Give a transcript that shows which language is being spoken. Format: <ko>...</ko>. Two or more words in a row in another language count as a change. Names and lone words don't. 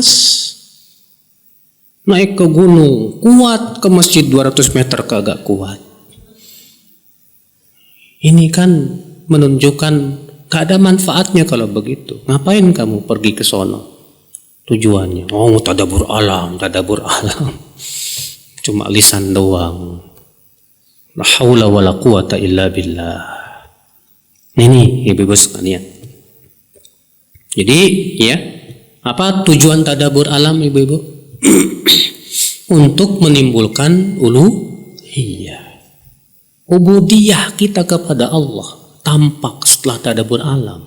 <id>Naik ke gunung kuat, ke masjid 200 meter kagak kuat. Ini kan menunjukkan gak ada manfaatnya kalau begitu. Ngapain kamu pergi ke sono? Tujuannya, oh tadabbur alam, cuma lisan doang.</id> <ar>لا حول ولا قوة إلا بالله.</ar> <id>Ini ibu-ibu sekalian. Jadi ya, apa tujuan tadabbur alam ibu-ibu? Untuk menimbulkan uluhiyah, ubudiyah kita kepada Allah tampak setelah tadabbur alam.</id>